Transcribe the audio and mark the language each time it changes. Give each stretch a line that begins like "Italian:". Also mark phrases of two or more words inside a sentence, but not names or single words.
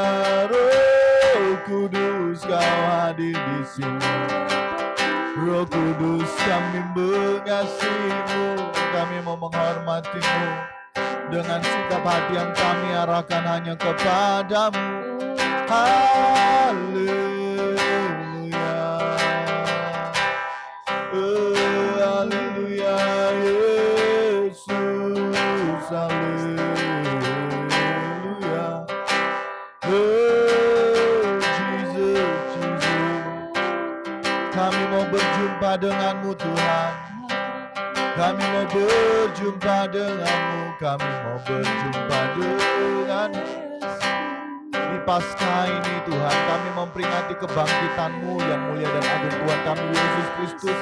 Indonesian: Roh Kudus, Kau hadir di sini. Roh Kudus, kami mengasihi-Mu, kami mau menghormati-Mu. Dengan sikap hati yang kami arahkan hanya kepadamu. Haleluya, haleluya Yesus, haleluya. Jesus, Jesus. Kami mau berjumpa dengan-Mu Tuhan. Kami mau berjumpa dengan-Mu, kami mau berjumpa dengan-Mu. Di Paskah ini Tuhan, kami memperingati kebangkitan-Mu yang mulia dan agung Tuhan kami Yesus Kristus.